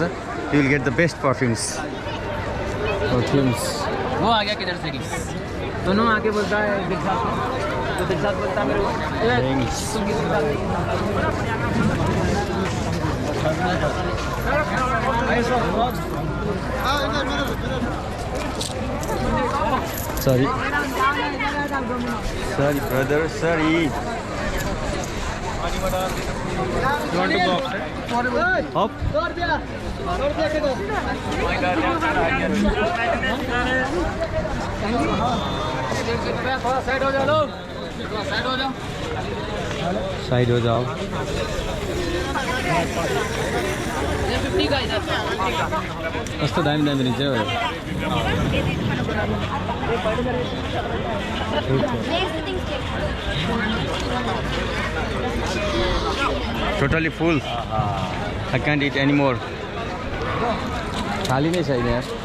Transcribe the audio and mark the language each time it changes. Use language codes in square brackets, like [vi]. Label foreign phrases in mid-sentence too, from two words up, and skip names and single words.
[en] You will get the best perfumes. [hi] वो आ गया किधर से की दोनों आके बोलता है दिलशाद तो दिलशाद बोलता है मेरे को [en] Sorry brother sorry. You want to go outside? Up. [hi] थोड़ा साइड हो जाओ लोग साइड हो जाओ साइड हो जाओ। 50 का इधर [ne] कस्तो दामी रहेछ हौ। [en] Totally full I can't it any more. [ne] खाली नै छैन यार।